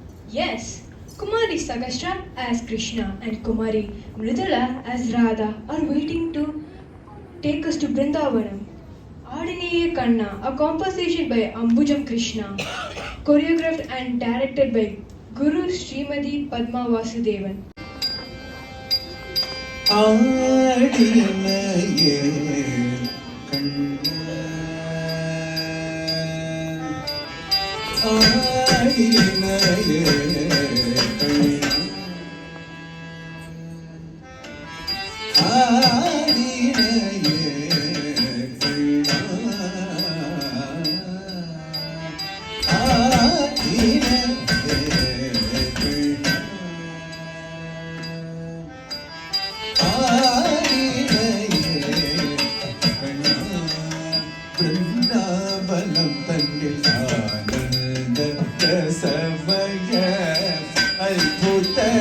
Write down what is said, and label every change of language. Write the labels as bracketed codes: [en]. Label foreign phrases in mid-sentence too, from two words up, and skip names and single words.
[en] Yes, Kumari Sagastra as Krishna and Kumari Mridula as Radha are waiting to take us to Brindavanam. Adiniye Kanna, a composition by Ambujam Krishna, choreographed and directed by Guru Srimadi Padma Vasudevan. [ta] ஆடினையே கண்ணா ஆடினையே கண்ணா ஆடினையே கண்ணா ஆடினையே பிருந்தாவனம் தன்னில் ஆனந்த ரசமய அத்புத